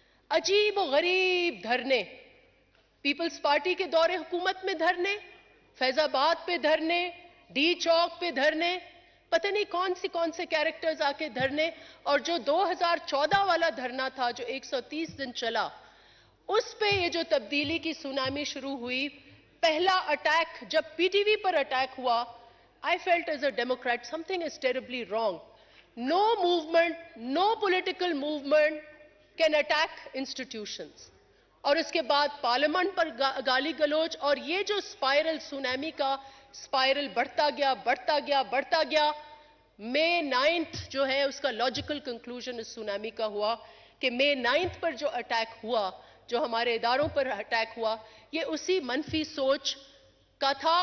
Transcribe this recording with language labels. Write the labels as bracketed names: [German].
[Urdu] عجیب و غریب دھرنے, پیپلز پارٹی کے دور حکومت میں دھرنے, فیض آباد پہ دھرنے, ڈی چوک پہ دھرنے, پتہ نہیں کون سے کیریکٹرز آ کے دھرنے. اور جو 2014 والا دھرنا تھا جو 130 دن چلا, اس پہ یہ جو تبدیلی کی سونامی شروع ہوئی. پہلا اٹیک جب پی ٹی وی پر اٹیک ہوا, [English] I felt as a Democrat something is terribly wrong. No movement, no political movement can attack institutions. [Urdu] اور اس کے بعد پارلیمنٹ پر گالی گلوچ, اور یہ جو سپائرل سونامی کا سپائرل بڑھتا گیا. May 9th جو ہے اس کا لاجیکل کنکلوژن اس سونامی کا ہوا کہ May 9th پر جو اٹیک ہوا, جو ہمارے اداروں پر اٹیک ہوا, یہ اسی منفی سوچ کا تھا.